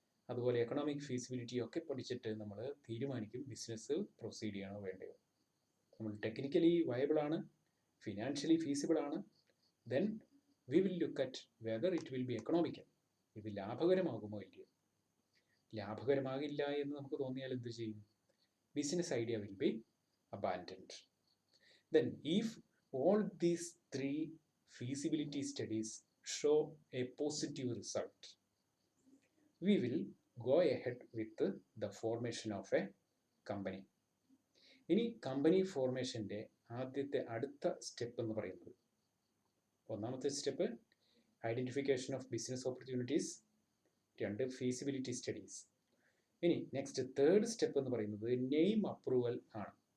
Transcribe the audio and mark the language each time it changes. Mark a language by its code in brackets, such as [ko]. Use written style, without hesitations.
[ml] അതുപോലെ economic feasibility ഒക്കെ പഠിച്ചിട്ട് നമ്മൾ തീരുമാനിക്കും ബിസിനസ് പ്രൊസീഡ് ചെയ്യണോ വേണ്ടയോ. നമ്മൾ ടെക്നിക്കലി വയബിൾ ആണ്, ഫിനാൻഷ്യലി ഫീസിബിൾ ആണ്, [en] Then we will look at whether it will be economical. [ml] ഇത് ലാഭകരമാകുമോ ഇല്ലയോ. ലാഭകരമാകില്ല എന്ന് നമുക്ക് തോന്നിയാൽ എന്ത് ചെയ്യും? [en] Business idea will be abandoned. Then if all these three feasibility studies show a positive result, we will go ahead with the formation of a company. [ml] ഇനി company ഫോർമേഷൻ്റെ അടുത്ത step എന്ന് പറയുന്നത്, ഒന്നാമത്തെ step identification of business opportunities, 2 feasibility studies. ഇനി next third step എന്ന് പറയുന്നത് name approval ആണ്.